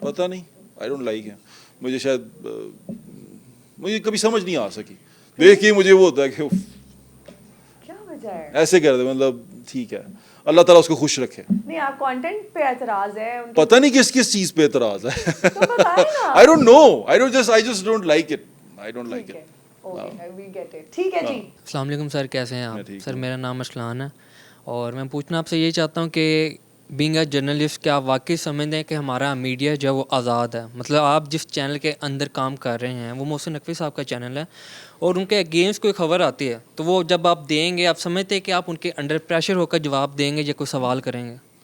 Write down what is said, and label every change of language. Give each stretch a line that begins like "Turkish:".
Urdu: پتہ نہیں,
English: I don't like
Urdu: ہے. مجھے شاید مجھے کبھی سمجھ نہیں آ سکی, دیکھ کے مجھے وہ ہوتا ہے کہ کیا وجہ ہے ایسے کر دے, مطلب ٹھیک ہے, اللہ تعالیٰ اس کو خوش رکھے. نہیں, آپ کانٹینٹ پہ اعتراض ہے, پتہ نہیں کس چیز پہ اعتراض ہے. تو بتائیں نا.
English: I don't know, I just don't like it. I don't like it.
Urdu: ٹھیک ہے جی. السلام علیکم سر, کیسے ہیں آپ؟ سر میرا نام اشلان ہے اور میں پوچھنا آپ سے یہ چاہتا ہوں کہ
English: being a journalist
Urdu: کیا آپ واقعی سمجھتے ہیں کہ ہمارا میڈیا جو ہے وہ آزاد ہے؟ مطلب آپ جس چینل کے اندر کام کر رہے ہیں وہ محسن نقوی صاحب کا چینل ہے, اور ان کے اگینسٹ کوئی خبر آتی ہے تو وہ جب آپ دیں گے, آپ سمجھتے ہیں کہ آپ ان کے انڈر پریشر ہو کر جواب دیں گے یا کوئی سوال کریں گے؟